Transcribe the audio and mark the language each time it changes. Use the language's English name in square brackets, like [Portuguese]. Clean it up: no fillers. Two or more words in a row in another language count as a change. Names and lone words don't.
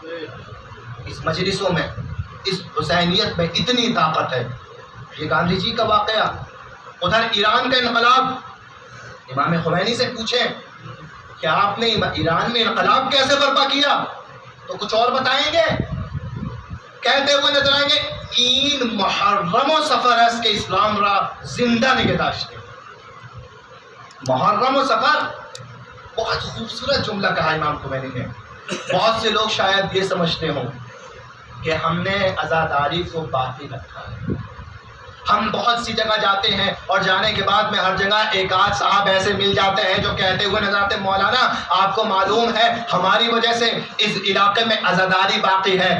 [Urdu] اس مجلسوں میں، اس حسینیت میں اتنی طاقت ہے۔ یہ گاندھی جی کا واقعہ، ادھر ایران کا انقلاب، امام خمینی سے پوچھیں کہ آپ نے ایران میں انقلاب کیسے برپا کیا تو کچھ اور بتائیں گے، کہتے ہوئے نظر آئیں گے [Persian] این محرم و سفر است که اسلام را زنده نگه داشته. [Urdu] محرم و سفر بہت خوبصورت جملہ کہا امام خمینی نے. بہت سے لوگ شاید یہ سمجھتے ہوں کہ ہم نے عزاداری کو باقی رکھا ہے. ہم بہت سی جگہ جاتے ہیں اور جانے کے بعد میں ہر جگہ ایک آدھ صاحب ایسے مل جاتے ہیں جو کہتے ہوئے نظر آتے ہیں مولانا آپ کو معلوم ہے ہماری وجہ سے اس علاقے میں عزاداری باقی ہے.